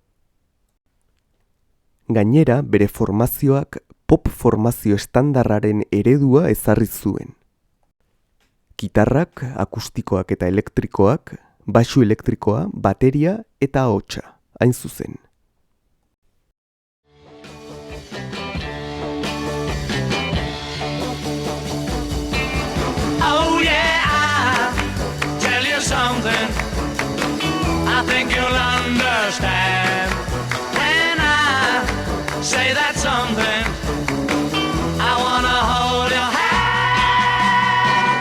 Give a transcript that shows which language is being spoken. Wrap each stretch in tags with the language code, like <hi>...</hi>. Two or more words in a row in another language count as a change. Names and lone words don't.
<eu>Gainera, bere formazioak pop formazio estandarraren eredua ezarri zuen. Gitarrak, akustikoak eta elektrikoak, baxu elektrikoa, bateria eta ahotsa, hain zuzen.</eu> <en>Oh yeah, I'll tell you something I think you'll understand. When I say that something, I wanna hold your hand.</en>